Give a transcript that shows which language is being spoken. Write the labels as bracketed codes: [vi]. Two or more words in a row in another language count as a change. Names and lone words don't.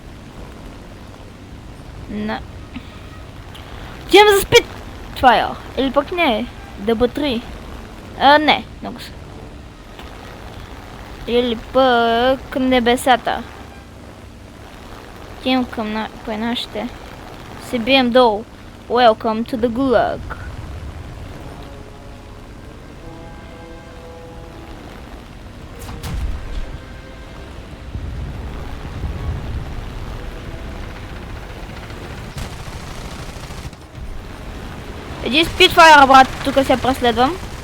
[bg] На... Отивам за спит! Това е. Или пък не. ДБ3. Не, много са. Или пък небесата. Отивам към нашите. Се бием долу. [en] Welcome to the Gulag. [bg] Един спитфайр, брат, тук се преследвам.